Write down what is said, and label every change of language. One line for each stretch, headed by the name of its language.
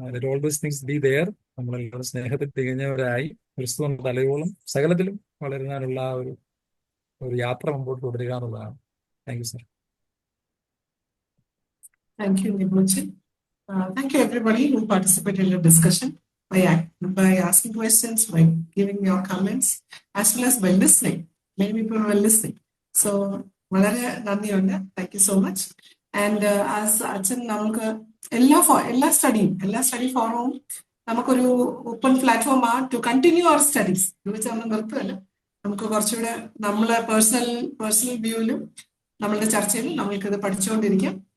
English: Always things be there.
Malayalam: നമ്മളെല്ലാവരും സ്നേഹത്തിൽ തികഞ്ഞവരായി ക്രിസ്തു തലയോളം സകലത്തിലും വളരുന്നതിനുള്ള ഒരു യാത്ര മുമ്പോട്ട് തുടരുക എന്നുള്ളതാണ്.
English: Thank you, sir. Thank you, Nibochin. Thank you, everybody who participated in the discussion by asking questions, by giving your comments, as well as by listening. Many people were listening.
Malayalam: So, വളരെ നന്ദിയുണ്ട്.
English: Thank you so much. And as
Malayalam: അച്ഛൻ നമുക്ക് എല്ലാ study ഫോറവും നമുക്കൊരു open പ്ലാറ്റ്ഫോമാണ്
English: To continue our studies.
Malayalam: എന്ന് വെച്ചാൽ നമ്മൾ നിർത്തുകയല്ല, നമുക്ക് കുറച്ചുകൂടെ നമ്മളെ പേഴ്സണൽ വ്യൂവിലും നമ്മളുടെ ചർച്ചയിലും നമ്മൾക്കിത് പഠിച്ചുകൊണ്ടിരിക്കാം.